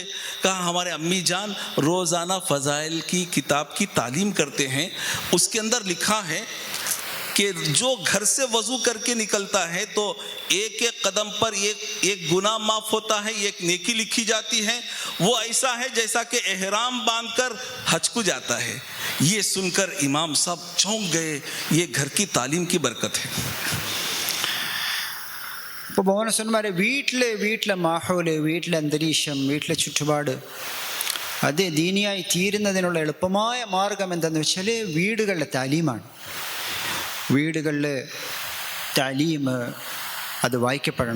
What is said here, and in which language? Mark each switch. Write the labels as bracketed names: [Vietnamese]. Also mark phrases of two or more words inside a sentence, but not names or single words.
[Hindi] कहा हमारे अम्मी जान रोज़ाना फ़ज़ाइल की किताब की तालीम करते हैं, उसके अंदर लिखा है कि जो घर से वज़ू करके निकलता है तो एक एक कदम पर एक गुनाह माफ़ होता है, एक नेकी लिखी जाती है. वो ऐसा है जैसा कि एहराम बांधकर हज को जाता है. ये सुनकर इमाम साहब चौंक गए. ये घर की तालीम की बरकत है. [Malayalam] ഇപ്പോൾ ബഹുമാനസ്വന്മാരെ വീട്ടിലെ മാഹോല്, വീട്ടിലെ അന്തരീക്ഷം, വീട്ടിലെ ചുറ്റുപാട് അത് ദീനിയായി തീരുന്നതിനുള്ള എളുപ്പമായ മാർഗം എന്താണെന്ന് വെച്ചാൽ വീടുകളിലെ താലീമാണ്. വീടുകളിൽ താലീം അത് വായിക്കപ്പെടണം.